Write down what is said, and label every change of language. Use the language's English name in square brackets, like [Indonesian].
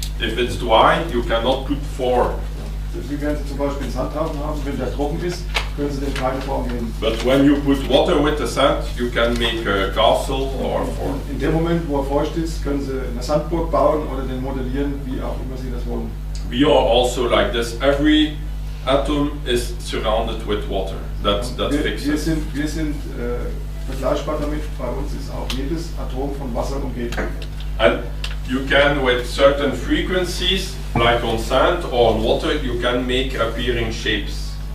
[English] If it's dry, you cannot put form. [German] Wie werden Sie zum Beispiel einen Sandhaufen haben, wenn der trocken ist, können Sie dem keine Form geben. [English] But when you put water with the sand, you can make a castle or form. [German] In dem Moment, wo er feucht ist, können Sie eine Sandburg bauen oder den modellieren, wie auch immer Sie das wollen. [English] We are also like this. Every atom is surrounded with water. That fixes. [German] Wir sind vergleichbar damit. Bei uns ist auch jedes Atom von Wasser umgeben. [English] And you can, with certain frequencies, like on sand or on water, you can make appearing shapes.